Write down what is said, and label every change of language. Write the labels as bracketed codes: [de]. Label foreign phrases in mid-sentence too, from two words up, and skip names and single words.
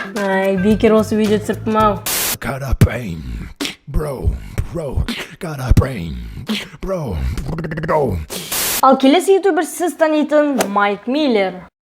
[kk] Ай, бекер осы видео түсіріппін ау. [en] Got a brain, bro, got a brain, bro. [kk] Ал келесі ютубер сіз танитын Майк Миллер.